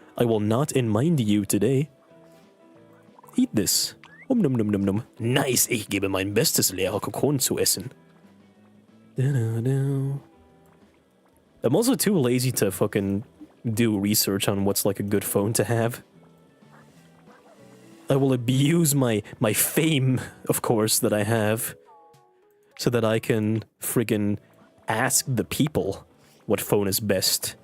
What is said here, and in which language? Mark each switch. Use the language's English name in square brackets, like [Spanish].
[English] I will not mind you today. Eat this. Nom nom nom nom nom. [German] Nice, ich gebe mein Bestes, leere Kokon zu essen. [English] I'm also too lazy to fucking do research on what's like a good phone to have. I will abuse my fame, of course, that I have, so that I can friggin' ask the people what phone is best.